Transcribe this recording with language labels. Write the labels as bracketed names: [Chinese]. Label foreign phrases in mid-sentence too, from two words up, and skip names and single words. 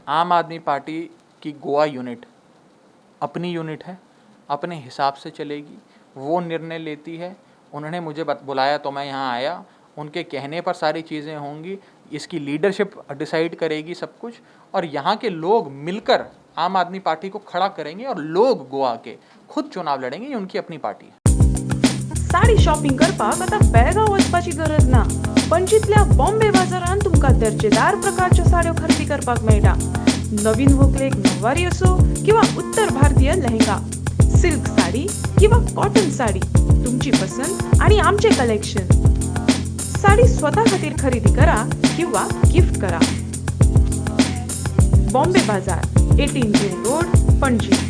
[Hindi] आम आदमी पार्टी की गोवा यूनिट अपनी यूनिट है, अपने हिसाब से चलेगी, वो निर्णय लेती है। उन्होंने मुझे बुलाया तो मैं यहाँ आया, उनके कहने पर सारी चीज़ें होंगी। इसकी लीडरशिप डिसाइड करेगी सब कुछ, और यहाँ के लोग मिलकर आम आदमी पार्टी को खड़ा करेंगे और लोग गोवा के खुद चुनाव लड़ेंगे। ये उनकी अपनी पार्टी है। [Konkani] साडी शॉपिंग करपाक आता बेळगांव वचपाची गरज ना। पणजीतल्या बॉम्बे बाजारात तुमका दर्जेदार प्रकारच्या साड्यो खरेदी करपाक मेळटा। नवीन व्हंकलेक नववारी असो किंवा उत्तर भारतीय लेहंगा, सिल्क साडी किंवा कॉटन साडी, तुमची पसंत आणि आमचे कलेक्शन। साडी स्वतः खातीर खरेदी करा किंवा गिफ्ट करा। बॉम्बे बाजार, 18 जेल रोड, पणजी।